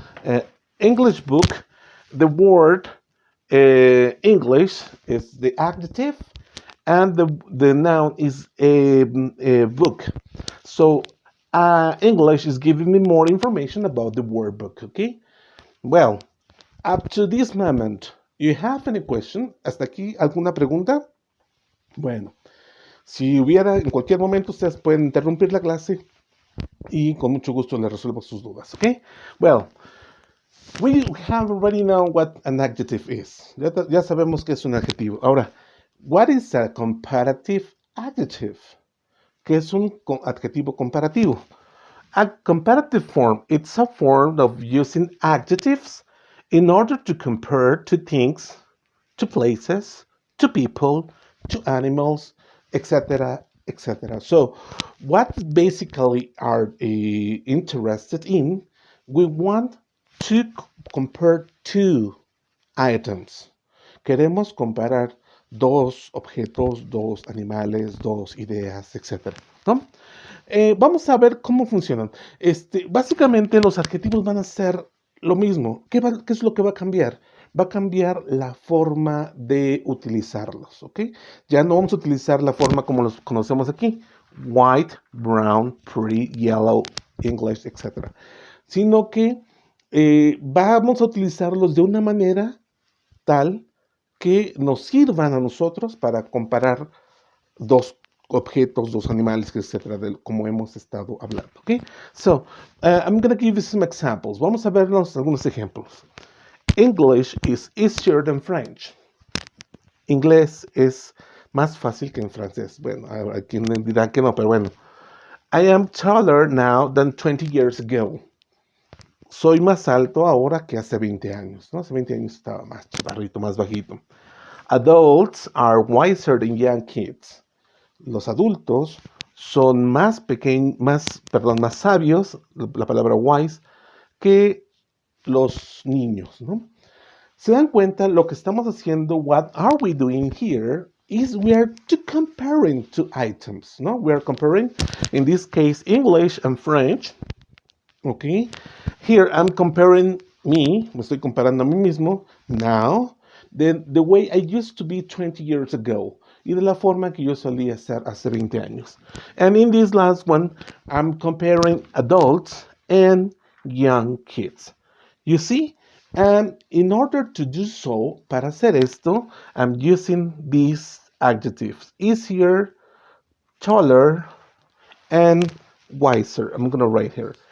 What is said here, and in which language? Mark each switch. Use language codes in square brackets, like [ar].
[en] Uh, English book, the word English is the adjective and the noun is a book. So English is giving me more information about the word book, okay? Well, up to this moment, you have any question? [es] ¿Hasta aquí alguna pregunta? Bueno, si hubiera en cualquier momento, ustedes pueden interrumpir la clase y con mucho gusto les resuelvo sus dudas, ¿ok? [en] Well, we have already known what an adjective is. [es] Ya sabemos que es un adjetivo. Ahora, [en] what is a comparative adjective? [es] ¿Qué es un adjetivo comparativo? [en] A comparative form, it's a form of using adjectives in order to compare to things, to places, to people, to animals, etc., etc. So, what basically are interested in? We want to compare two items. [es] Queremos comparar dos objetos, dos animales, dos ideas, etc. ¿No? Vamos a ver cómo funcionan. Básicamente los adjetivos van a ser lo mismo. ¿Qué es lo que va a cambiar? Va a cambiar la forma de utilizarlos, ¿ok? Ya no vamos a utilizar la forma como los conocemos aquí. [en] White, brown, pretty, yellow, English, etc. [es] Sino que vamos a utilizarlos de una manera tal que nos sirvan a nosotros para comparar dos objetos, dos animales, etcétera, como hemos estado hablando, ¿ok? [en] So, I'm going to give you some examples. [es] Vamos a vernos algunos ejemplos. [en] English is easier than French. [es] Inglés es más fácil que en francés. Bueno, hay quien dirá que no, pero bueno. [en] I am taller now than 20 years ago. [es] Soy más alto ahora que hace 20 años, ¿no? Hace 20 años estaba más chaparrito, más bajito. [en] Adults are wiser than young kids. [es] Los adultos son más más sabios, la palabra wise, que los niños, ¿no? ¿Se dan cuenta? Lo que estamos haciendo, [en] what are we doing here, is we are comparing two items, ¿no? We are comparing, in this case, English and French, okay? Here I'm comparing [es] me estoy comparando a mí mismo, [en] now, the way I used to be 20 years ago, [es] y de la forma que yo solía ser hace 20 años. [en] And in this last one, I'm comparing adults and young kids. You see? And in order to do so, [es] para hacer esto, [en] I'm using these adjectives. Easier, taller, and wiser. I'm going to write here.